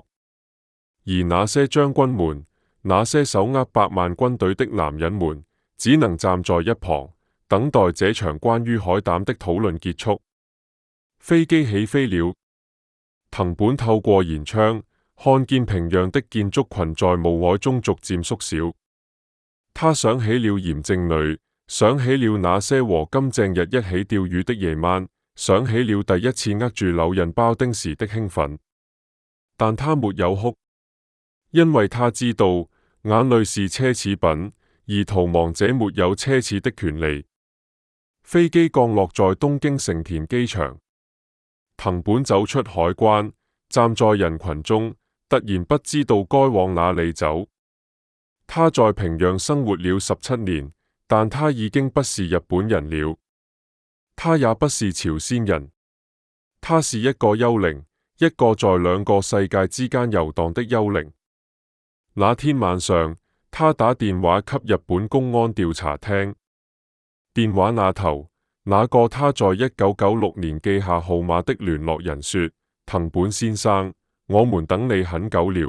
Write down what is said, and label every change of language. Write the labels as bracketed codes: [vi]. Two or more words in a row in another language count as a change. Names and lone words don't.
[zh] 而那些將軍們，那些手握100萬軍隊的男人們，只能站在一旁，等待這場關於海膽的討論結束。飛機起飛了，藤本透過舷窗看見平壤的建築群在霧靄中逐漸縮小。他想起了鹽正女，想起了那些和金正日一起釣魚的夜晚，想起了第一次握住柳刃包丁時的興奮。但他沒有哭，因為他知道眼淚是奢侈品，而逃亡者沒有奢侈的權利。飛機降落在東京成田機場，藤本走出海關，站在人群中，突然不知道該往哪裏走。他在平壤生活了17年，但他已經不是日本人了，他也不是朝鮮人，他是一個幽靈，一個在2個世界之間遊蕩的幽靈。那天晚上，他打電話給日本公安調查廳，電話那頭，那個他在1996年記下號碼的聯絡人說：藤本先生，我們等你很久了。